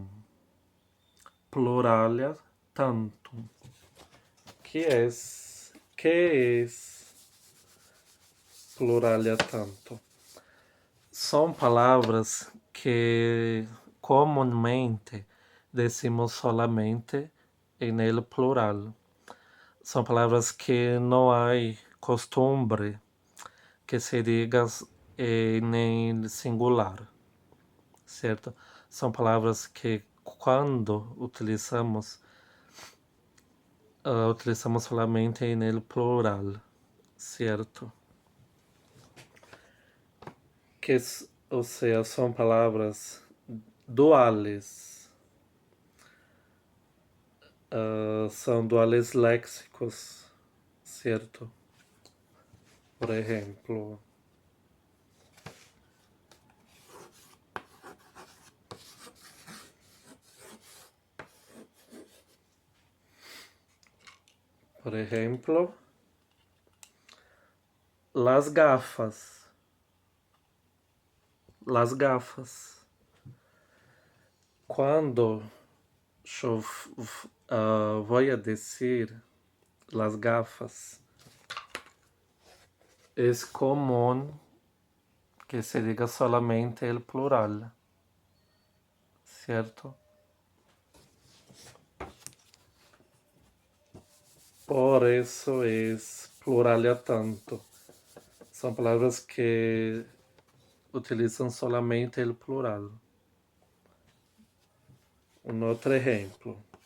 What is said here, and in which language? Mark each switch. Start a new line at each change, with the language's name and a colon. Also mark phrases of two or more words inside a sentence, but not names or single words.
Latin: Pluralia tantum.
Portuguese: Que é
Latin: pluralia tantum?
Portuguese: São palavras que comumente
Spanish: decimos solamente en el plural.
Portuguese: São palavras que não há costumbre que se diga em singular, certo? São palavras que quando utilizamos solamente em
Spanish: el plural,
Portuguese: certo? Ou seja, são palavras duales. São duales léxicos, certo? Por exemplo,
Spanish: las gafas. Las gafas.
Portuguese: Quando eu vou dizer
Spanish: las gafas,
Portuguese: é comum que se diga
Spanish: solamente el plural,
Portuguese: certo? Por isso é
Latin: pluralia tanto.
Portuguese: São palavras que utilizam
Spanish: solamente el plural.
Portuguese: Um outro exemplo.